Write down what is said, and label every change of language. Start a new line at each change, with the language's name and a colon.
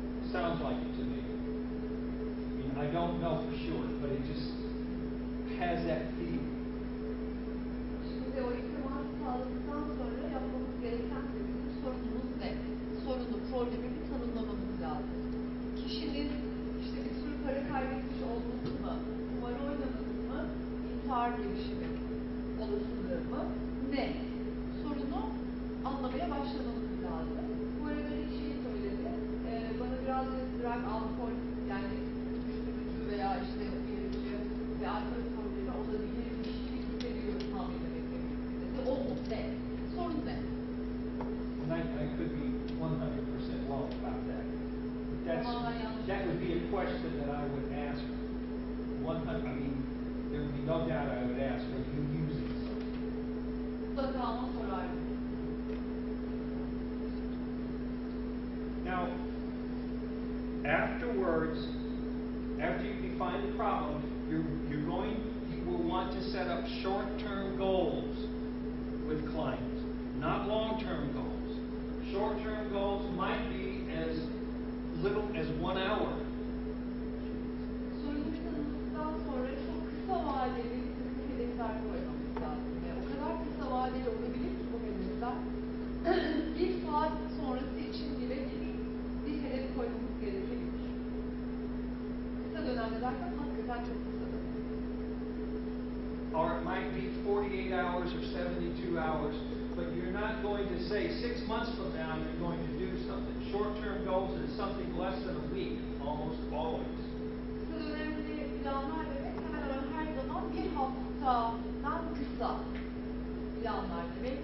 English: Sounds like it to me. I mean, I don't know for sure, but it just has that feeling.
Turkish: Şimdi o teması sağladıktan sonra yapmamız gereken de bizim sorunumuz ne? Sorunu, problemini tanımlamamız lazım. Kişinin işte bir sürü para kaybetmiş olması mı, kumar oynaması mı, intihar girişimi olasılığı mı, ne? Sorunu anlamaya başlamamız lazım. Bu arada bir şey söyledi. Bana biraz drug, alkol, yani uyuşturucu veya işte uyarıcı ve alkol problemi olabilirmiş gibi hissediyorum tahmin etmek dedi. O mu? Ne? Sorun ne?
English: And I could be 100% wrong about that. But that would be a question that I would ask 100, I mean, there would be no doubt I would ask, are you using something?
Turkish: Mutlaka ama sorardım.
English: Now, afterwards, after you define the problem, you will want to set up short-term goals with clients, not long-term goals. Short-term goals might be as little as 1 hour.
Turkish: Sorunu tanımladıktan sonra çok kısa vadeli bir takım hedefler koymamız lazım. Ve o kadar kısa vadeli olabilir ki bu hedefler, bir saat sonrası için bile bir hedef koymamız gerekebilir. Kısa dönemde derken hakikaten çok kısa dönem.
English: Or it might be 48 hours or 72 hours, but you're not going to say 6 months from now you're going to do something. Short-term goals is something less than a week, almost always.
Turkish: Kısa dönemli planlar demek hemen hemen her zaman bir haftadan kısa planlar demek.